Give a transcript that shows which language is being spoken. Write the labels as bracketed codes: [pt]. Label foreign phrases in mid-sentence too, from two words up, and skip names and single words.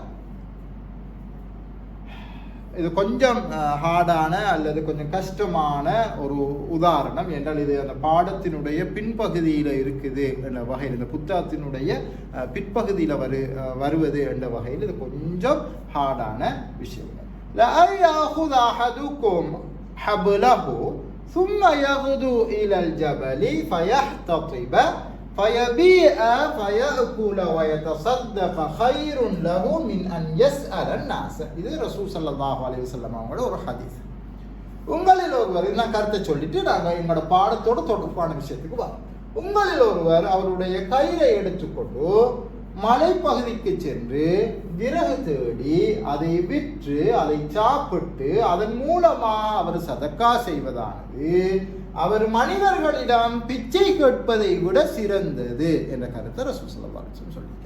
[ta] இது கொஞ்சம் ஹார்டான அல்லது கொஞ்சம் கஷ்டமான ஒரு உதாரணம் என்றால் இது அந்த பாடத்தினுடைய பின்பகுதியில் இருக்குது என்ற வகையில், இந்த புத்தகத்தினுடைய பிற்பகுதியில் வருவது என்ற வகையில் இது கொஞ்சம் ஹார்டான விஷயங்கள். [ar] ஹபலஹு ثم يغدو إلى الجبل فيحتطب فيبيع فيأكل ويتصدق خير له من أن يسأل الناس. [ta] இது ரசூல் [ar] صلى الله عليه وسلم [ta] அவங்களோட ஒரு ஹதீஸ். உங்களில் ஒருவர், நான் கருத்தை சொல்லிட்டு நாங்கள் எங்களோட பாடத்தோட தொடர்பான விஷயத்துக்கு வரோம். உங்களில் ஒருவர் அவருடைய கயிறை எடுத்துக்கொண்டு மலைப்பகுதிக்கு சென்று விறகு தேடி அதை விற்று அதை சாப்பிட்டு அதன் மூலமா அவர் சதக்கா செய்வதானது அவர் மனிதர்களிடம் பிச்சை கேட்பதை விட சிறந்தது என்ற கருத்தை ரசூல் [ar] صلى الله عليه وسلم [ta] சொல்லியிருக்கிறார்.